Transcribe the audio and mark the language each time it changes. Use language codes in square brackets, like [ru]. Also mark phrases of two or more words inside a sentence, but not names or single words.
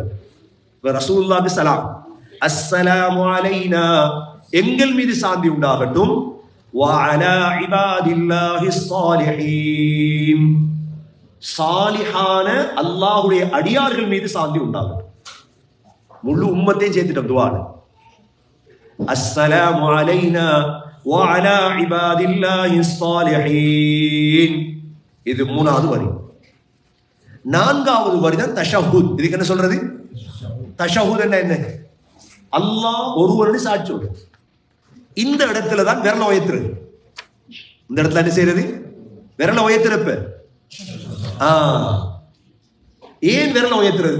[ta] இப்ப [ar] رسول الله سلام, السلام علينا, [ta] எங்கள் மீது சாந்தி உண்டாகட்டும். [ar] وعلى عباد الله الصالحين, [ta] சாலிஹான அல்லாஹ்வுடைய அடியார்கள் மீது சாந்தி உண்டாகட்டும். முழு உம்மத்தையும் சேர்த்துட்டோம் துஆல. [ar] السلام علينا وعلى عباد الله الصالحين. [ta] இது மூணாவது வரி. நான்காவது வரி தான் தஷஹுத். இதுக்கு என்ன சொல்றது? தஷஹுத் என்ன? அல்லாஹ் ஒருவருடைய சாட்சி சொல்றது. இந்த இடத்துல தான் விரல உயர்த்துறது. இந்த இடத்துல என்ன செய்யறது? விரல உயர்த்துறப்ப ஏன் விரல உயர்த்துறது?